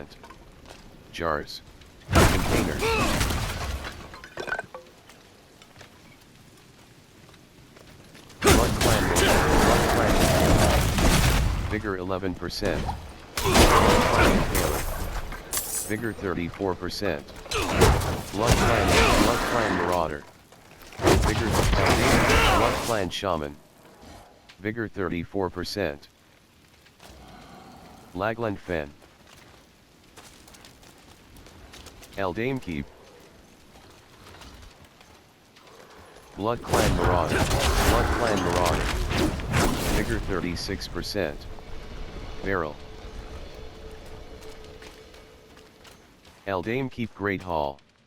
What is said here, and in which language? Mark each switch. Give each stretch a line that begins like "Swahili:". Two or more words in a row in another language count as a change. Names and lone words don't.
English: Jars. Containers. Blood Clan Vigor 11%. Vigor 34%. Blood Clan Marauder. Vigor Blood Clan Shaman. Vigor 34%. Lagland Fen. Eldame Keep. Blood Clan Marauder. Blood Clan Marauder. Vigor 36%. Barrel. Eldame Keep Great Hall.